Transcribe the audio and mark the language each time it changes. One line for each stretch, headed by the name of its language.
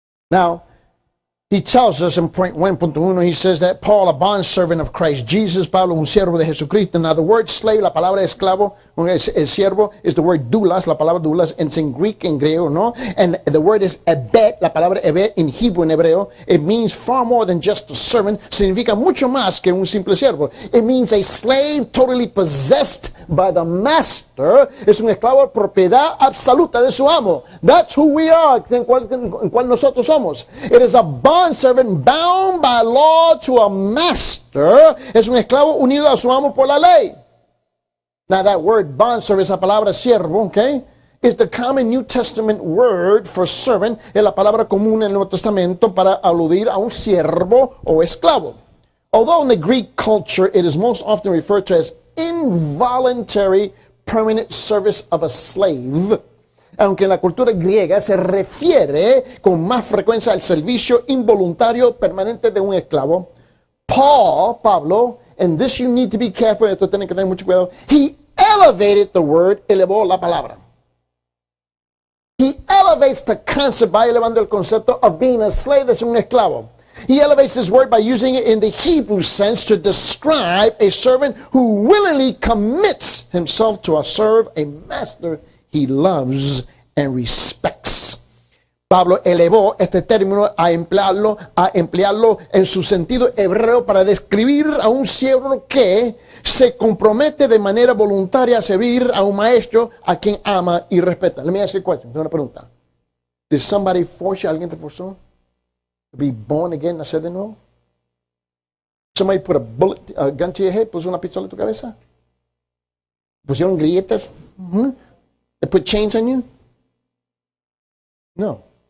English: Now, he tells us in point 1.1, he says that Paul, a bondservant of Christ Jesus,
Spanish: Pablo, un siervo de Jesucristo.
English: Now, the word slave,
Spanish: la palabra esclavo, el siervo,
English: is the word doulos,
Spanish: la palabra doulos,
English: it's in Greek,
Spanish: en griego, no?
English: And the word is ebed,
Spanish: la palabra ebed,
English: in Hebrew,
Spanish: en hebreo.
English: It means far more than just a servant.
Spanish: Significa mucho más que un simple siervo.
English: It means a slave totally possessed by the master.
Spanish: Es un esclavo, propiedad absoluta de su amo.
English: That's who we are,
Spanish: en cual nosotros somos.
English: It is a bondservant bound by law to a master.
Spanish: Es un esclavo unido a su amo por la ley.
English: Now that word bondservant,
Spanish: esa palabra siervo,
English: okay, is the common New Testament word for servant.
Spanish: Es la palabra común en el Nuevo Testamento para aludir a un siervo o esclavo.
English: Although in the Greek culture it is most often referred to as involuntary permanent service of a slave,
Spanish: aunque en la cultura griega se refiere con más frecuencia al servicio involuntario permanente de un esclavo,
English: Pablo, and this you need to be careful,
Spanish: esto tienen que tener mucho cuidado,
English: he elevated the word,
Spanish: elevó la palabra.
English: He elevates the concept,
Spanish: va elevando el concepto
English: of being a slave,
Spanish: de ser un esclavo.
English: He elevates this word by using it in the Hebrew sense to describe a servant who willingly commits himself to serve a master he loves and respects.
Spanish: Pablo elevó este término a emplearlo en su sentido hebreo para describir a un siervo que se compromete de manera voluntaria a servir a un maestro a quien ama y respeta.
English: Let me ask you a question.
Spanish: Es una pregunta.
English: Did somebody force you?
Spanish: ¿Alguien te forzó?
English: To be born again,
Spanish: nacer de nuevo?
English: Somebody put a gun to your head,
Spanish: puso una pistola en tu cabeza? ¿Pusieron grilletas?
English: They put chains on you? No.